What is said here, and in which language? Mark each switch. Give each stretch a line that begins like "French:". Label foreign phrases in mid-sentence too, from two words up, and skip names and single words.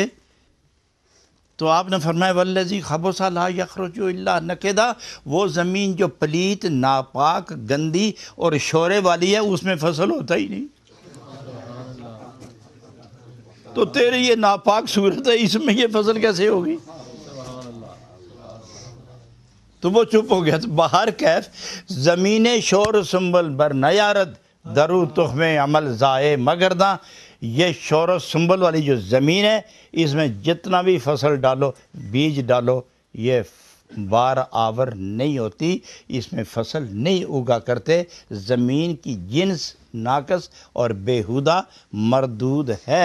Urdu: تو آپ نے فرمایا
Arabic: والذی خبث لا یخرج الا نکدا،
Urdu: وہ زمین جو پلیت، ناپاک، گندی اور شورے والی ہے، اس میں فصل ہوتا ہی نہیں۔ تو تیری یہ ناپاک صورت ہے، اس میں یہ فصل کیسے ہوگی؟ تو وہ چپ ہو گیا۔
Persian: تو باہر کیف زمین شور و سنبل بر نیارد، درو تخم عمل زائے مگرداں،
Urdu: یہ شور و سنبل والی جو زمین ہے، اس میں جتنا بھی فصل ڈالو، بیج ڈالو، یہ بار آور نہیں ہوتی، اس میں فصل نہیں اگا کرتے۔ زمین کی جنس ناقص اور بیہودہ مردود ہے۔